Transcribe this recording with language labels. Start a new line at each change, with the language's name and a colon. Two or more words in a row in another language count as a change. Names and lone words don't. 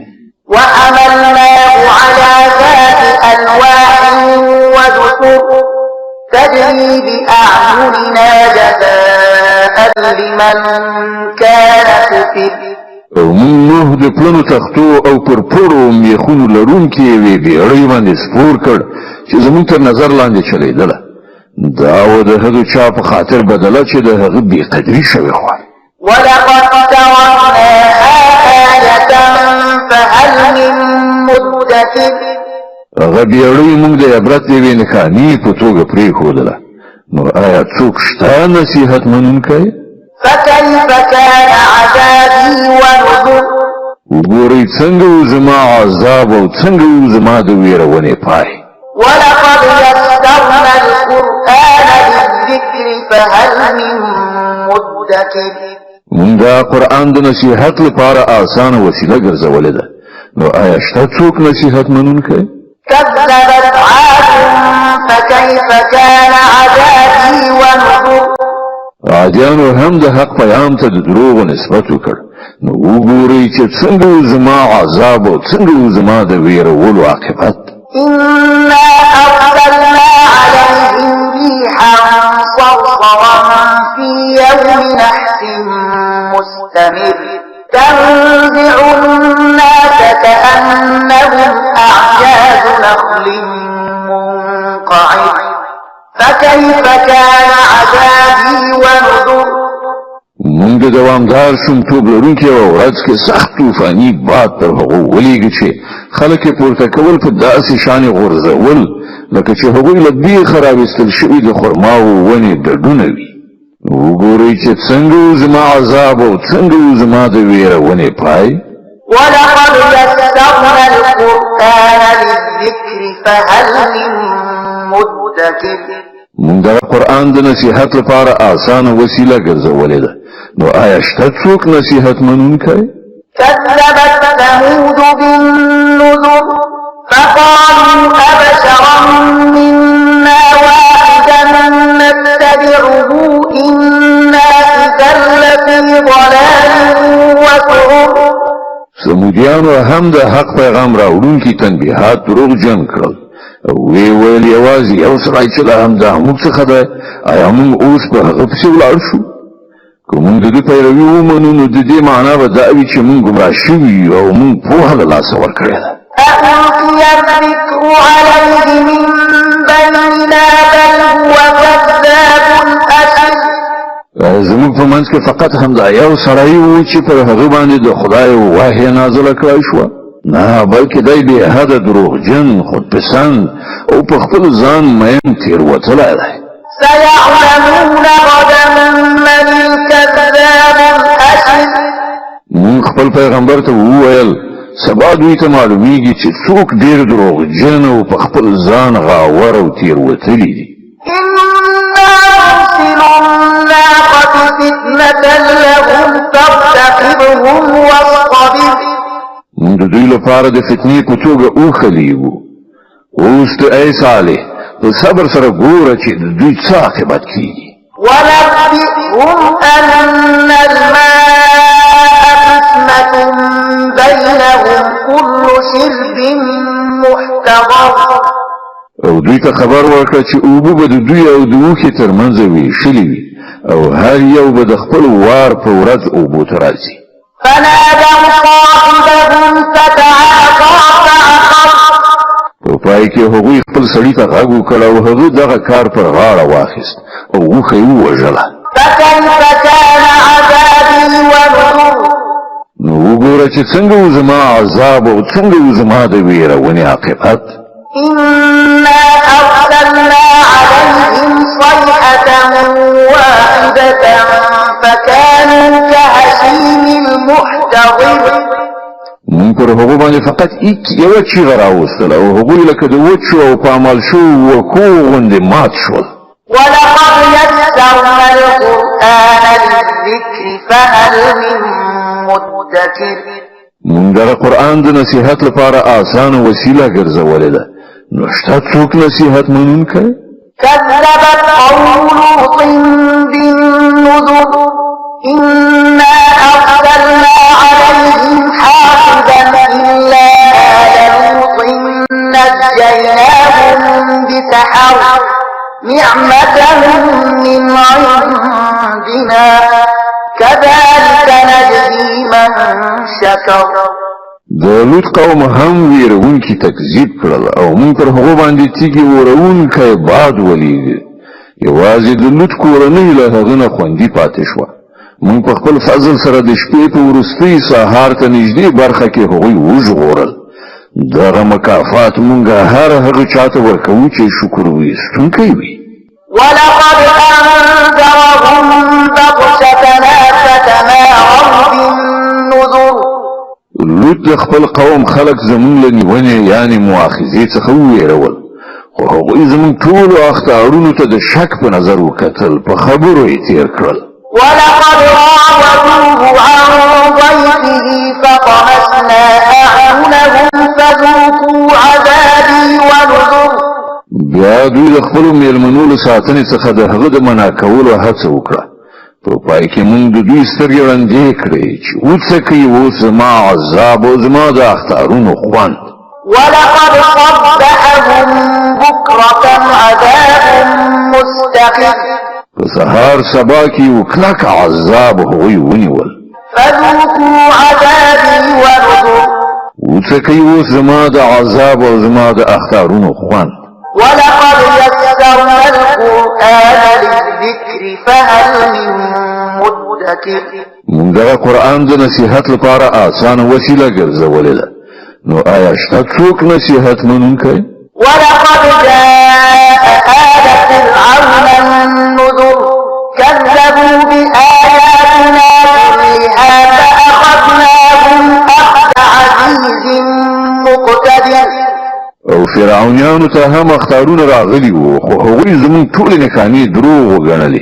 Arabic: وحملناه على ذات ألواح ودسر تجري بأعيننا جزاء لمن كان كفر
Pashto: او مونږ نوح د پلنو تختو او پر پوړو میخونو لرونکې یوې بیړۍ باندې سپور کړ چې زموږ تر نظر لاندې چلیدله دا و د هغه چا په خاطر بدله چې د هغه بېقدري شوې وه
Arabic: ولقد تركناها آية فهل من مدكر
Pashto: هغه بیړۍ موږ د عبرت یوې نښانې په توګه پرېښودله نو آیا څوک شته نصیحت منونکی
Arabic: فكيف كان عذابي ونذر
Pashto: وګورئ څنګه و زما عذاب او څنګه و زما د ویرونې پای
Arabic: ولقد يسرنا القرآن للذكر فهل من مدكر
Pashto: مونږ دا قرآن د نصیحت لپاره آسانه وسیله ګرځولې ده نو آیا شته څوک نصیحت منونکی
Arabic: كذبت عاد فكيف كان عذابي ونذر
Pashto: عادیانو هم د حق پیغام ته د دروغ نسبت وکړ نو وګورئ چې څنګه زما عذاب او څنګه زما د ویرولو عاقبت
Arabic: إنا أرسلنا عليهم ريحا صرصرا في يوم نحس مستمر تنزع الناس كأنهم أعجاز نخل منقعر فكيف كان عذابي ونذر
Pashto: مونږ د دوامدار شومتوب لرونکي او ورځ کې سخت طوفاني باد پر هغو ولېږي چې خلک یې پورته کول په داسې شانې غورځول لکه چې هغوی له دې خرابېستل شوي د خرماو ونې ډډونه وي وګورئ چې څنګه زما عذاب او څنګه زما د ویرونې پای
Arabic: ولقد يسرنا القرآن للذكر فهل من مدكر
Pashto: مونږ د قرآن د نصیحت لپاره آسانه وسیله ګرځولې ده نو آیا شته څوک نصیحت منونکی
Arabic: كذبت ثمود بالنذر فقالوا أبشرا منا واحدا نتبعه إنا إذا لفي ضلال وسعر
Pashto: سمودیانو هم د حق پیغام راوړونکي تنبیهات دروغجن کړل وی ویل یوازې یو سړی چې له همدا موږ څخه ده آیا موږ اوس په هغه پسې ولاړ شو که موږ د دې پیروي ومنو نو د دې معنا به دا وي چې موږ ګمراه شوي او موږ پوهه له لاسه ورکړې ده
Arabic: ألقي الذكر عليه من بيننا بل هو كذاب أشر
Pashto: زموږ په منځ کې فقط همدا یو سړی و چې پر هغه باندې د خدای وحی نازله کړی شوه نه بلکې دی بې حده دروغجن خودپسند او په خپل ځان مین تېروتلی دی
Arabic: سيعلمون غدا من الكذاب الأشر
Pashto: مونږ خپل پیغمبر ته وویل سبا دوی ته معلومیږي چې څوک ډېر دروغجن او په خپل ځان غاور او تېروتلی دي
Arabic: إنا نرسل الناقة فتنة لهم فارتقبهم واصطبر
Pashto: مونږ د دوی لپاره د فتنې په توګه وښلیږو اوس ته ای صالح په صبر سره ګوره چې د دوی څه عاقبت کیږي
Arabic: ونبئهم أن الماء قسمة بينهم كل شرب محتضر
Pashto: او دوی ته خبر ورکړه چې اوبه به د دوی او د اوښې ترمنځ ویشلې وي او هر یو به د خپل وار په ورځ اوبو ته راځي
Arabic: فنادوا صاحبهم فتعاطى فعقر
Pashto: په پای کې هغوی خپل سړي ته غږ وکړ او هغه دغه کار پر غاړه واخیست او اوښه یې ووژله
Arabic: فكيف كان عذابي ونذر
Pashto: نو وګوره چې څنګه و زما عذاب او څنګه و زما د ویرونې عاقبت
Arabic: إنا أرسلنا عليهم صيحة واحدة فكانوا كهشيم المحتضر
Pashto: مونږ پر هغو باندې فقط یوه چیغه راوستله او هغوی لکه د وچو او پامال شوو وکو غوندې مات شول
Arabic: ولقد يسرنا القرآن للذكر فهل من مدكر
Pashto: مونږ د قرآن د نصیحت لپاره آسانه وسیله ګرځولې ده نو شته څوک نصیحت منونکی
Arabic: كذبت قوم لوط بالنذر إنا أرسلنا عليهم حافظا إلا آل لوط نجيناهم بسحر نعمة من عندنا كذلك نجزي من شكر
Pashto: د لوط قوم هم ویرونکي تکذیب کړل او مونږ پر هغو باندې تیږې ورونکی باد ولیږه یوازې د لوط کورنۍ له هغه نه خوندي پاتې شوه مونږ په خپل فضل سره د شپې په وروستۍ سهار ته نږدې برخه کې هغوی وژغورل دغه مکافات مونږ هر هغه چاته ورکوو چې شکر ویستونکی وي
Arabic: ولقد أنذرهم بطشتنا فتماروا بالنذر
Pashto: لوط د خپل قوم خلق زمون له نیونې یعنی مؤاخذې څخه وویرول خو هغوی زمون ټولو اخطارونو ته د شک په نظر وکتل په خبرو یې تیر کړل
Arabic: ولقد راودوه عن ضيفه فطمسنا أعينهم فذوقوا عذابي ونذر
Pashto: بیا دوی د خپلو میلمنو له ساتنې څخه د هغه د منع کولو هڅه وکړه په پای کې موږ د دوی سترګې وړاندې کړې چې وڅکي اوس زما عذاب او زما د اختارونو خوند.
Arabic: ولقد صبحهم بكرة عذاب مستقر
Pashto: په سهار سبا کې یو کلک عذاب هغوی ونیول.
Arabic: فذوقوا عذابي ونذر
Pashto: وڅکي اوس زما د عذاب او زما د اختارونو خوند.
Arabic: ولقد يسرنا القرآن للذكر فهل من مدكر
Pashto: موږ د قرآن د نصیحت لپاره آسان وسیله ګرځولې ده، نو آیا شته څوک نصیحت منونکی؟
Arabic: ولقد جاء آل فرعون النذر كذبوا بآياتنا كلها فأخذناهم أخذ عزيز مقتدر.
Pashto: او فرعونیانو ته هم اختارونه راغلي وو، خو هغوی زموږ ټولې نښانې دروغ وګڼلې.